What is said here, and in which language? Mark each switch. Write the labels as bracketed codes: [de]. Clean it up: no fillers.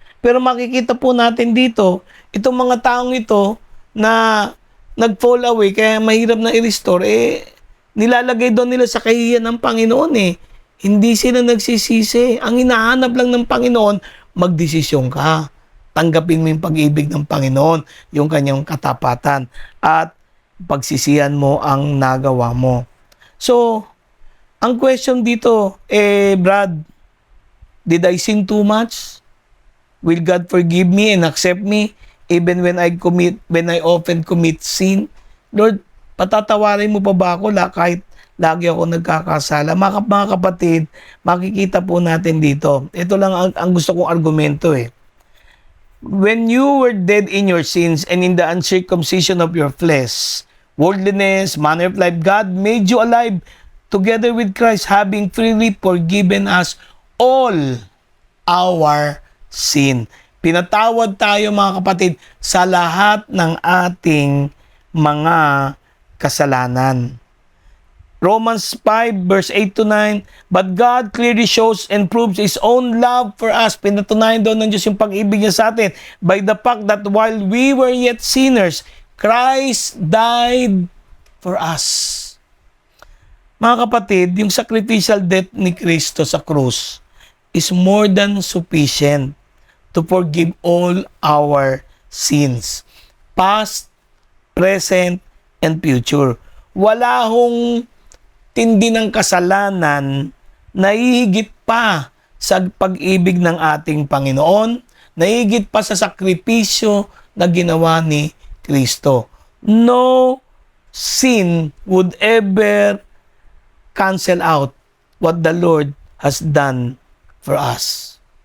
[tl] Pero makikita po natin dito, itong mga taong ito na nag-fall away, kaya mahirap na i-restore, nilalagay doon nila sa kahihiyan ng Panginoon Hindi sila nagsisisi. Ang hinahanap lang ng Panginoon, magdesisyon ka. Tanggapin mo yung pag-ibig ng Panginoon, yung kanyang katapatan, at pagsisihan mo ang nagawa mo. [en] So, [tl] ang question dito, [en] Brad, did I sin too much? Will God forgive me and accept me even when I often commit sin? [tl] Lord, patatawarin mo pa ba ako kahit lagi ako nagkakasala? Mga kapatid, makikita po natin dito. Ito lang ang gusto kong argumento [en] When you were dead in your sins and in the uncircumcision of your flesh, worldliness, manner of life, God made you alive together with Christ, having freely forgiven us all our sin. [tl] Pinatawad tayo mga kapatid sa lahat ng ating mga kasalanan. [en] Romans 5 verse 8 to 9, but God clearly shows and proves His own love for us. [tl] Pinatunayan daw ng Diyos yung pag-ibig niya sa atin [en] by the fact that while we were yet sinners, Christ died for us. [tl] Mga kapatid, yung [en] sacrificial death [tl] ni Kristo sa krus [en] is more than sufficient to forgive all our sins, past, present, and future. [tl] Wala hong tindi ng kasalanan na hihigit pa sa pag-ibig ng ating Panginoon, na hihigit pa sa sakripisyo na ginawa ni Kristo. [en] No sin would ever cancel out what the Lord has done for us.